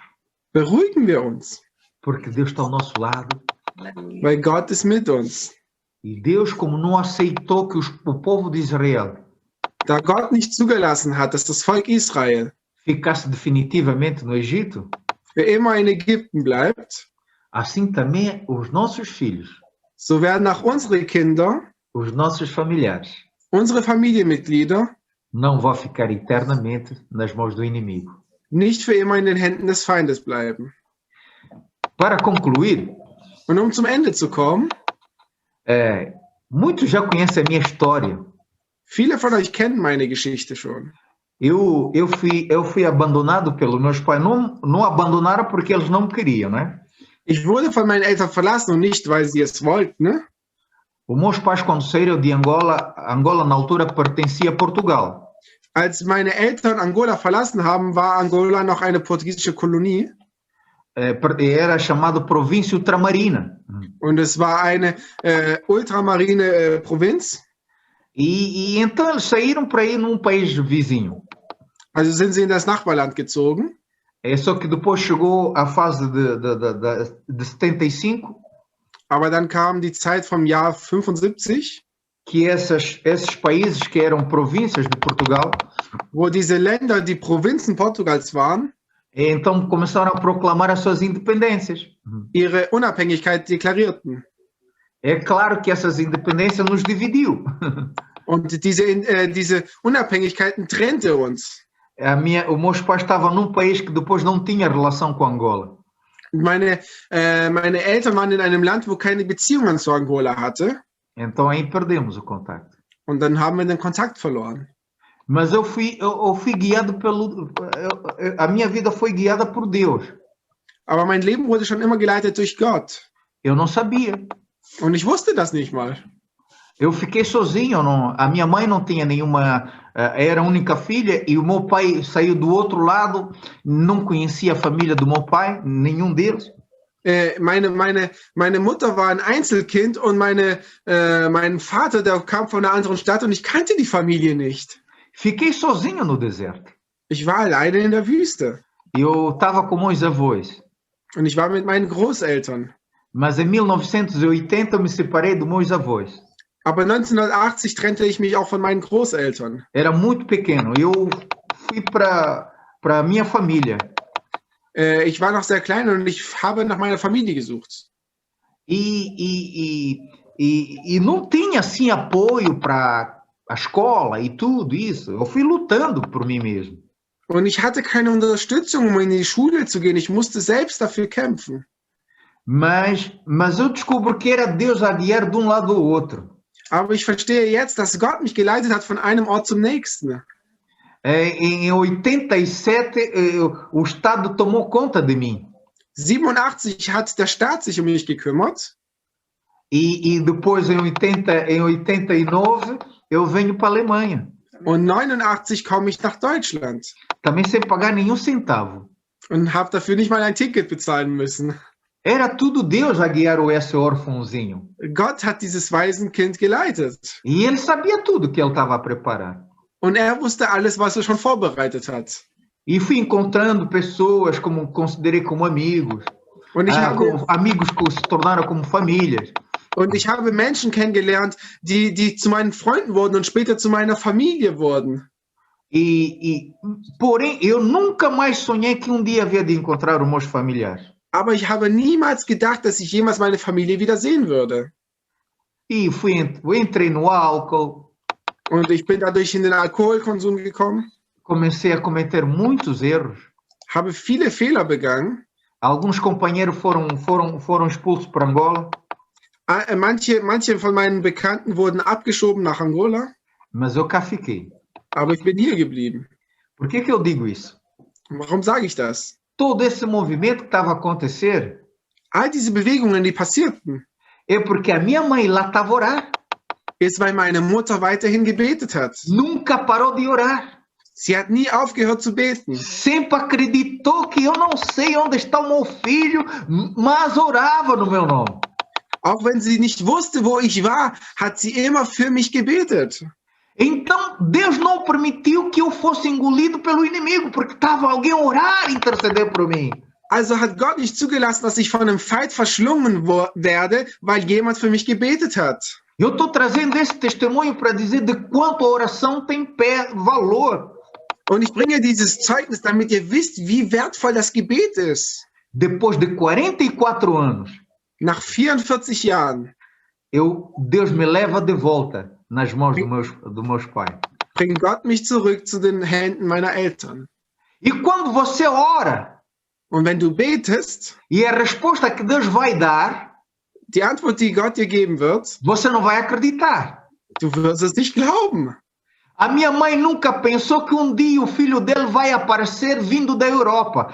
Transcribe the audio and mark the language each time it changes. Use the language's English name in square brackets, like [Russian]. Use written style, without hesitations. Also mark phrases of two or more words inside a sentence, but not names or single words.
[German] Beruhigen wir uns, [Portuguese] porque Deus está ao nosso lado. [German] weil Gott ist mit uns. [Portuguese] E Deus, como não aceitou que o povo de Israel [German] Da Gott nicht zugelassen hat, dass das Volk Israel [Portuguese] ficasse definitivamente no Egito, [German] für immer in Ägypten bleibt, [Portuguese] assim também os nossos filhos, [German] so werden auch unsere Kinder, [Portuguese] os nossos familiares, [German] unsere Familienmitglieder [Portuguese] não vão ficar eternamente nas mãos do inimigo. [German] nicht für immer in den Händen des Feindes bleiben. [Portuguese] Para concluir, [German] Und um zum Ende zu kommen, [Portuguese] muitos já conhecem a minha história. [German] viele von euch kennen meine Geschichte schon. [Portuguese] Eu fui abandonado pelos meus pais. Não abandonaram porque eles não queriam, né? [German] Ich wurde von meinen Eltern verlassen und nicht, weil sie es wollten. Ne? [Portuguese] Os meus pais, quando saíram de Angola, Angola na altura pertencia a Portugal. [German] Als meine Eltern Angola verlassen haben, war Angola noch eine portugiesische Kolonie. [Portuguese] Era chamado Província Ultramarina. [German] Und es war eine ultramarine Provinz. [Portuguese] E então eles saíram para ir num país vizinho. [German] Also sind sie in das Nachbarland gezogen. [Portuguese] Só que depois chegou a fase de 75, [German] Aber dann kam die Zeit vom Jahr 75, [Portuguese] que esses países que eram províncias de Portugal, [German] wo diese Länder die Provinzen Portugals waren, [Portuguese] então começaram a proclamar as suas independências. [German] ihre Unabhängigkeit deklarierten. [Portuguese] É claro que essas independências nos dividiu. [German] Und diese Unabhängigkeiten trennte uns. [Portuguese] Os meus pais estavam num país que depois não tinha relação com Angola. [German] Meine Eltern waren in einem Land, wo keine Beziehungen zu Angola hatte. [Portuguese] Então aí perdemos o contato. [German] Und dann haben wir den Kontakt verloren. [Portuguese] Mas eu fui guiado a minha vida foi guiada por Deus. [German] Aber mein Leben wurde schon immer geleitet durch Gott. [Portuguese] Eu não sabia. [German] Und ich wusste das nicht mal. [Portuguese] Eu fiquei sozinho, não, a minha mãe não tinha nenhuma, era a única filha, e o meu pai saiu do outro lado, não conhecia a família do meu pai, nenhum deles. [German] Meine Mutter war ein Einzelkind und mein Vater, der kam von einer anderen Stadt und ich kannte die Familie nicht. [Portuguese] Fiquei sozinho no deserto. [German] Ich war alleine in der Wüste [Portuguese] Eu estava com meus avós, [German] und ich war mit meinen Großeltern. [Portuguese] mas em 1980 eu me separei dos meus avós. [German] Aber 1980 trennte ich mich auch von meinen Großeltern. [Portuguese] Era muito pequeno. Eu fui para minha família. [German] Ich war noch sehr klein und ich habe nach meiner Familie gesucht. [Portuguese] E não tinha assim apoio para a escola e tudo isso. Eu fui lutando por mim mesmo. [German] Und ich hatte keine Unterstützung, um in die Schule zu gehen. Ich musste selbst dafür kämpfen. [Portuguese] Mas eu descubro que era Deus a guiar de um lado ao outro. [German] Aber ich verstehe jetzt, dass Gott mich geleitet hat von einem Ort zum nächsten. [Portuguese] Em 87, o Estado tomou conta de mim. [German] 87 hat der Staat sich um mich gekümmert. [Portuguese] E depois, em 89, eu venho para a Alemanha. [German] Und 89 komme ich nach Deutschland. [Portuguese] Também sem pagar nenhum centavo. [German] Und habe dafür nicht mal ein Ticket bezahlen müssen. [Portuguese] Era tudo Deus a guiar esse órfãozinho. [German] Gott hat dieses Waisenkind geleitet. [Portuguese] E ele sabia tudo que ele estava a preparar. [German] Und er wusste alles, was er schon vorbereitet hat. [Portuguese] E fui encontrando pessoas como considerei como amigos. [German] Und [Portuguese] amigos que se tornaram como famílias. [German] Und ich habe Menschen kennengelernt, die zu meinen Freunden wurden und später zu meiner Familie wurden. [Portuguese] Porém, eu nunca mais sonhei que um dia havia de encontrar os meus familiares. [German] Aber ich habe niemals gedacht, dass ich jemals meine Familie wieder sehen würde. [Portuguese] E entrei no álcool. [German] Und ich bin dadurch in den Alkoholkonsum gekommen. [Portuguese] Comecei a cometer muitos erros. [German] Habe viele Fehler begangen. [Portuguese] Alguns companheiros foram expulsos para Angola. [German] Manche von meinen Bekannten wurden abgeschoben nach Angola. [Portuguese] Mas eu cá fiquei. [German] Aber ich bin hier geblieben. [Portuguese] Por que eu digo isso? [German] Warum sage ich das? [Portuguese] Todo esse movimento que estava a acontecer, [German] all diese Bewegungen, die passierten, [Portuguese] é porque a minha mãe lá estava a orar. [German] Ist, weil meine Mutter weiterhin gebetet hat. [Portuguese] Nunca parou de orar. [German] Sie hat nie aufgehört zu beten. [Portuguese] Sempre acreditou que eu não sei onde está o meu filho, mas orava no meu nome. [German] Auch wenn sie nicht wusste, wo ich war, hat sie immer für mich gebetet. [Portuguese] Então, Deus não permitiu que eu fosse engolido pelo inimigo, porque estava alguém a orar e interceder por mim. [German] Also hat Gott nicht zugelassen, dass ich von einem Feind verschlungen werde, weil jemand für mich gebetet hat. [Portuguese] Eu estou trazendo esse testemunho para dizer de quanto a oração tem valor. [German] Und ich bringe dieses Zeugnis, damit ihr wisst, wie wertvoll das Gebet ist. [Portuguese] Depois de 44 anos, [German] nach 44 Jahren, [Portuguese] Deus me leva de volta nas mãos dos meus pais. [German] Bringt Gott mich zurück zu den Händen meiner Eltern. [Portuguese] E quando você ora, [German] und wenn du betest, [Portuguese] e a resposta que Deus vai dar, [German] die Antwort, die Gott dir geben wird, [Portuguese] você não vai acreditar. [German] Du wirst es nicht glauben. [Portuguese] A minha mãe nunca pensou que um dia o filho dele vai aparecer vindo da Europa.